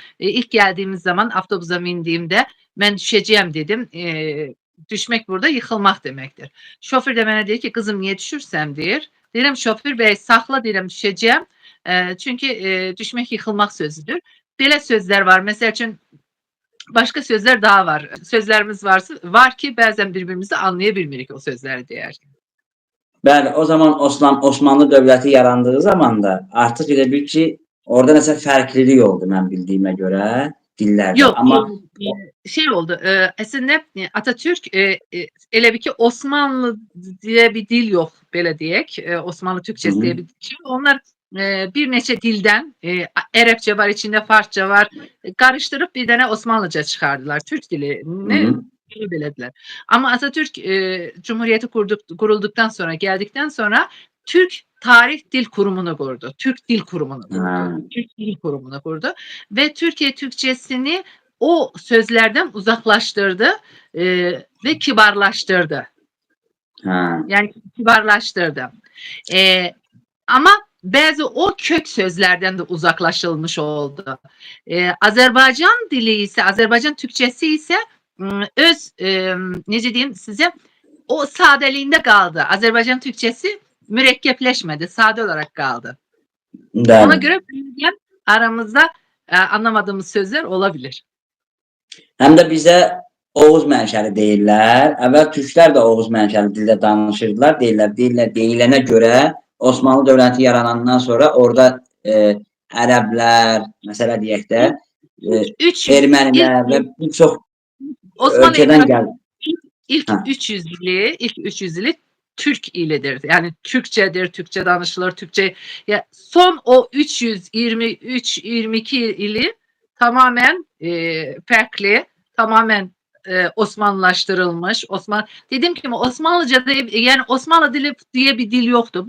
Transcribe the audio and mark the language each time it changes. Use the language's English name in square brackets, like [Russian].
[Turkish] İlk geldiğimiz zaman avtobusa bindiğimde ben düşeceğim dedim. Düşmek burada yıkılmak demektir. Şoför de bana diyor ki kızım niye düşürsem diyor. Dedim şoför bey sakla dedim düşeceğim. Çünkü düşmek yıkılmak sözüdür. [Azerbaijani] belə sözlər var. Məsəl üçün başqa sözlər daha var. Sözlərimiz var ki, bəzən bir-birimizi anlaya bilmirik o sözləri deyərkən. Bəli, o zaman Osmanlı dövləti yarandığı zaman da artıq elə bil ki, orada nəsə fərqlilik oldu mən bildiyimə görə dillərdə. Yox, Amma şey oldu. Əslində Atatürk elə bir ki [Turkish] Osmanlı diye bir dil yok, [Azerbaijani] belə deyək. [Turkish] Osmanlı Türkçesi diye bir dil. [Azerbaijani] Onlar bir neçə dildən, Ərəbcə var, içində Farsça var, qarışdırıb bir dənə Osmanlıca çıxardılar. Türk dilini belədilər. [Turkish] Amma Atatürk Cumhuriyeti kurulduktan sonra, geldikten sonra Türk Tarih Dil Kurumu'nu kurdu. Türk Dil Kurumu'nu kurdu. Türk Dil Kurumu'nu kurdu. Ve Türkiye Türkçesini o sözlerden uzaklaştırdı ve kibarlaştırdı. Yani kibarlaştırdı. Ama bazı o kök sözlerden de uzaklaşılmış oldu. Azerbaycan dili ise, Azerbaycan Türkçesi ise öz, [Azerbaijani] necə deyim [Turkish] size, o sadeliğinde kaldı. Azerbaycan Türkçesi mürekkepleşmedi, sade olarak kaldı. Ona göre aramızda anlamadığımız sözler olabilir. [Azerbaijani] Həm də bizə Oğuz mənşəli deyirlər. Əvvəl türklər də Oğuz mənşəli dildə danışırdılar. Deyilənə görə Osmanlı dövləti yaranandan sonra orada ərəblər, məsələ deyək də, ermənilər və bir çox ölkədən gəldi. [Turkish] İlk 300 ili Türk ilidir. Yani Türkçedir, Türkçe danışılır, Türkçe. Ya son o 323-22 ili tamamen farklı, tamamen Osmanlılaştırılmış. Dediğim gibi Osmanlıca'da, yani Osmanlı dili diye bir dil yoktu.